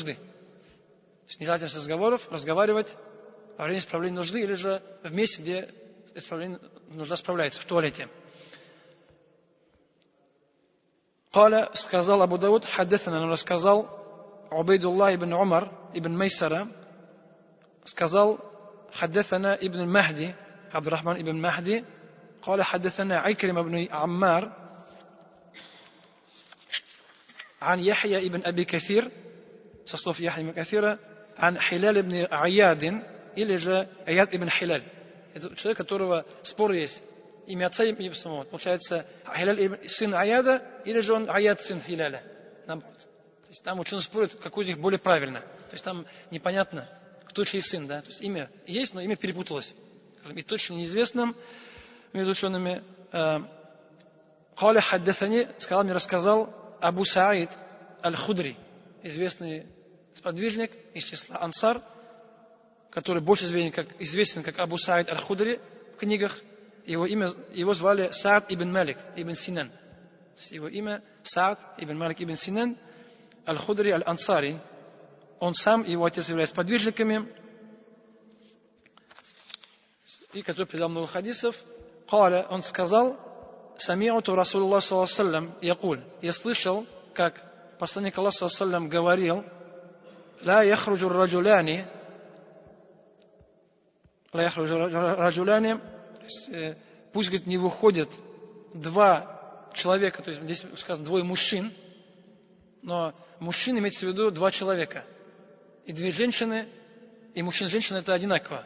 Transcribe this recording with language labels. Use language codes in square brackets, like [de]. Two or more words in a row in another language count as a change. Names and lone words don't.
[ru] То есть нежелательность разговоров, разговаривать во время исправления нужды или же в месте, где нужда справляется, в туалете. Каля, сказал Абу Дауд, хаддатана, нам рассказал Убайдуллах ибн Умар ибн Майсара, сказал [ar] حدثنا ابن المهدي عبد الرحمن ابن المهدي قال حدثنا عكرمة بن عمار عن يحيى ابن أبي كثير صصوف يحيى بن كثير عن حلال ابن عياد [ru] или же Аяд ибн Хиляль. Это человек, которого спор есть. Имя отца и имя самого. Получается, Хиляль сын Аяда или же он Аяд сын Хиляля. Наоборот. То есть там ученые спорят, какой из них более правильно. То есть там непонятно, кто чей сын, да? То есть имя есть, но имя перепуталось. И точно неизвестным между учеными. [ar] قال حدثني, [ru] сказал мне, рассказал Абу Саид Аль-Худри, известный сподвижник из числа ансар, который больше известен как Абу Саид Аль-Худри в книгах. Его звали Саад ибн Малик ибн Синан. Его имя Саад ибн Малик ибн Синан Аль-Худри Аль-Ансари. Он сам и его отец являются подвижниками, и который передал много хадисов. Каля, он сказал: [ar] سمعت رسول الله صلى الله عليه وسلم يقول. [ru] Я слышал, как посланник Аллаха [ar] صلى الله عليه وسلم [ru] говорил: [ar] لا يخرج الرجلان [ru] пусть, говорит, не выходят два человека, то есть здесь сказано двое мужчин, но мужчин имеется в виду два человека. И две женщины, и мужчина и женщина это одинаково.